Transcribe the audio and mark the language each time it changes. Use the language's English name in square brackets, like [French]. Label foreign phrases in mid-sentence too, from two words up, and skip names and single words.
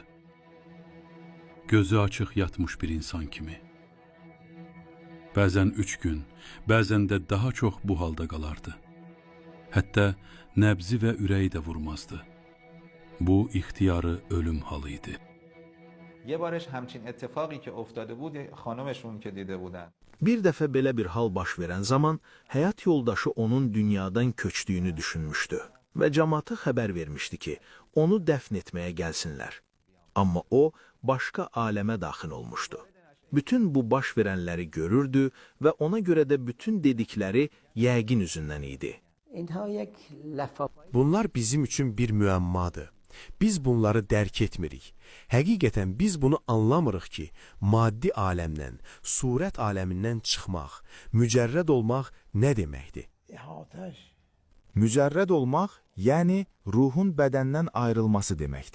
[Azerbaijani] Gözü açıq yatmış bir insan kimi. Bəzən 3 gün, bəzən də daha çox bu halda qalardı. Hətta nəbzi və ürəyi də vurmazdı. Bu ixtiyarı ölüm halı idi. [Persian] یه بارش همچین اتفاقی که افتاده بود خانمشون که دیده بودن [Azerbaijani] Bir dəfə belə bir hal baş verən zaman həyat yoldaşı onun dünyadan köçdüyünü düşünmüşdü və cəmaata xəbər vermişdi ki, onu dəfn etməyə gəlsinlər. Amma o, başqa aləmə daxil olmuşdu. Bütün bu baş verənləri görürdü və ona görə də bütün dedikləri yəqin üzündən idi. [Persian] اینها یک لفاف [Azerbaijani] Bunlar bizim üçün bir müəmmadır. Biz bunları dərk etmirik. Həqiqətən biz bunu anlamırıq ki, maddi aləmdən, surət aləmindən çıxmaq, mücərrəd olmaq nə deməkdir? [Persian] احاطش [Azerbaijani] Mücərrəd olmaq, yəni ruhun bədəndən ayrılması deməkdir.